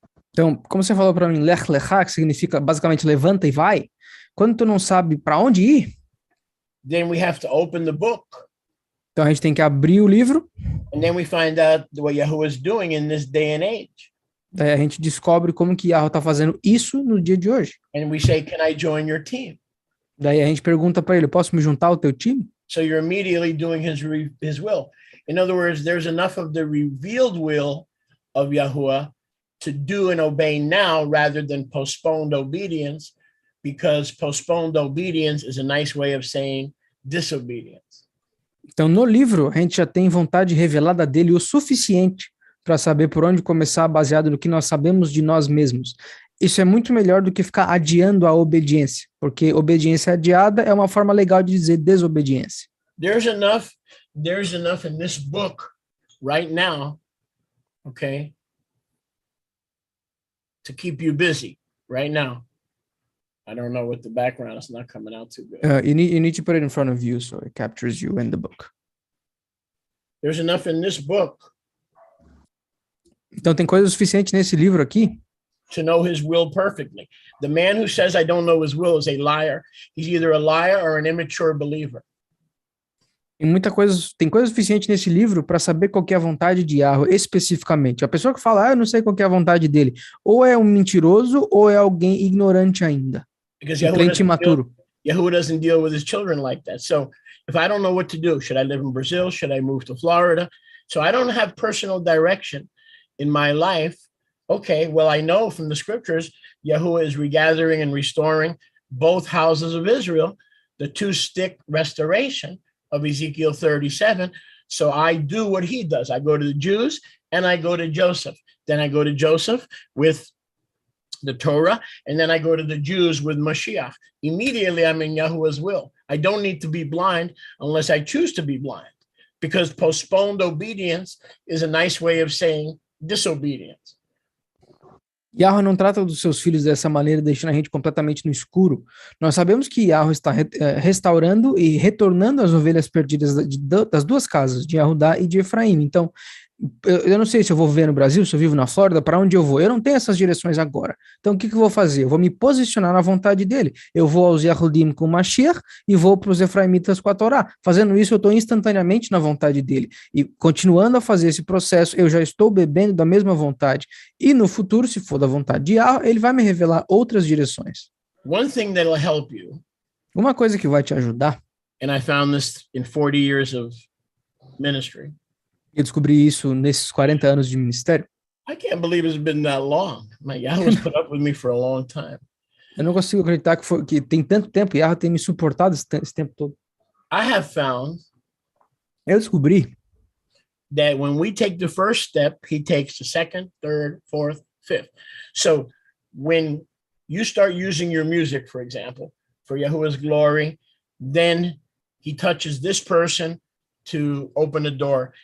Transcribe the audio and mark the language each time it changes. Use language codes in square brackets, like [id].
[pt] Então, como você falou para mim, lech lecha, que significa basicamente levanta e vai, quando tu não sabe para onde ir, [en] then we have to open the book. [pt] Então a gente tem que abrir o livro. [en] And then we find out what Yahuwah is doing in this day and age. [pt] Daí a gente descobre como que Yahweh está fazendo isso no dia de hoje. [en] And we say, can I join your team? [pt] Daí a gente pergunta para ele, posso me juntar ao teu time? [en] So you're immediately doing his will. In other words, there's enough of the revealed will of Yahuwah to do and obey now rather than postponed obedience, because postponed obedience is a nice way of saying disobedience. [pt] Então, no livro, a gente já tem vontade revelada dele o suficiente para saber por onde começar, baseado no que nós sabemos de nós mesmos. Isso é muito melhor do que ficar adiando a obediência, porque obediência adiada é uma forma legal de dizer desobediência. [en] There's enough in this book right now, okay, to keep you busy right now. I don't know what the background is not coming out too good. You need to put it in front of you so it captures you in the book. There's enough in this book. [pt] Então tem coisa suficiente nesse livro aqui [en] to know his will perfectly. The man who says I don't know his will is a liar. He's either a liar or an immature believer. [pt] Tem coisa suficiente nesse livro para saber qual que é a vontade de Yahweh especificamente. A pessoa que fala, eu não sei qual que é a vontade dele, ou é um mentiroso ou é alguém ignorante ainda. [en] Because [pt] um crente imaturo. [en] Yahuwah doesn't deal with his children like that. So if I don't know what to do, should I live in Brazil? Should I move to Florida? So I don't have personal direction in my life. Okay, well, I know from the scriptures, Yahuwah is regathering and restoring both houses of Israel, the two-stick restoration of Ezekiel 37. So I do what he does. I go to the Jews and I go to Joseph. Then I go to Joseph with the Torah, and then I go to the Jews with Mashiach. Immediately, I'm in Yahuwah's will. I don't need to be blind unless I choose to be blind, because postponed obedience is a nice way of saying disobedience. [pt] Yahweh não trata dos seus filhos dessa maneira, deixando a gente completamente no escuro. Nós sabemos que Yahweh está restaurando e retornando as ovelhas perdidas das duas casas, de Yehudá e de Efraim. Então, eu não sei se eu vou viver no Brasil, se eu vivo na Flórida, para onde eu vou. Eu não tenho essas direções agora. Então, o que eu vou fazer? Eu vou me posicionar na vontade dele. Eu vou aos Yahudim com Mashiach e vou para os Efraimitas com a Torá. Fazendo isso, eu estou instantaneamente na vontade dele. E continuando a fazer esse processo, eu já estou bebendo da mesma vontade. E no futuro, se for da vontade de Yahweh, ele vai me revelar outras direções. [en] One thing that'll help you, [pt] uma coisa que vai te ajudar, [en] and I found this in 40 years of ministry. [pt] Eu descobri isso nesses 40 anos de ministério. [en] I can't believe it's been that long. My Yahweh's put up with me for a long time. [pt] Eu não consigo acreditar que tem tanto tempo e Yahweh tem me suportado esse tempo todo. [en] I have found [pt] eu descobri [en] that when we take the first step, he takes the second, third, fourth, fifth. So when you start using your music, for example, for Yahuwah's glory, then he touches this person to open a door.